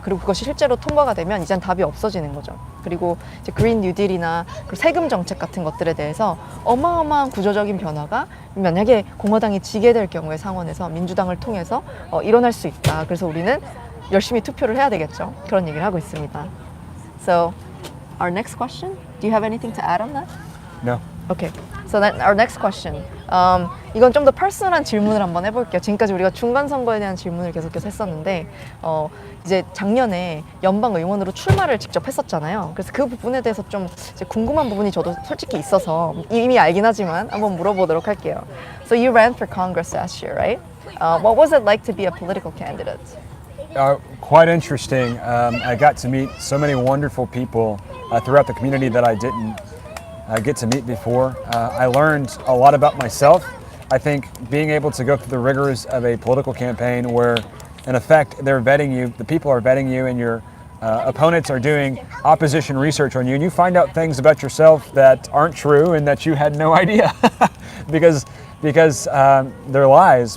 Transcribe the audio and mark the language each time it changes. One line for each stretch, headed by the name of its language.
Korean: 그리고 그것이 실제로 통과가 되면 이젠 답이 없어지는 거죠. 그리고 이제 그린 뉴딜이나 세금 정책 같은 것들에 대해서 어마어마한 구조적인 변화가 만약에 공화당이 지게 될 경우에 상원에서 민주당을 통해서 일어날 수 있다. 그래서 우리는 열심히 투표를 해야 되겠죠. 그런 얘기를 하고 있습니다.
English: So, our next question. Do you have anything to add on that? No. Okay. So then our next question.
Korean: 이건 좀 더 퍼스널한 질문을 한번 해볼게요. 지금까지 우리가 중간선거에 대한 질문을 계속해서 했었는데 이제 작년에 연방 의원으로 출마를 직접 했었잖아요. 그래서 그 부분에 대해서 좀 이제 궁금한 부분이 저도 솔직히 있어서 이미 알긴 하지만 한번 물어보도록 할게요.
English: So you ran for Congress last year, right? What was it like to be a political candidate? Quite interesting. I got to meet so many wonderful people throughout the community that I didn't get to meet before. I learned a lot about myself. I think being able to go through the rigors of a political campaign where, in effect, they're vetting you, the people are vetting you, and your opponents are doing opposition research on you, and you find out things about yourself that aren't true and that you had no idea because they're lies.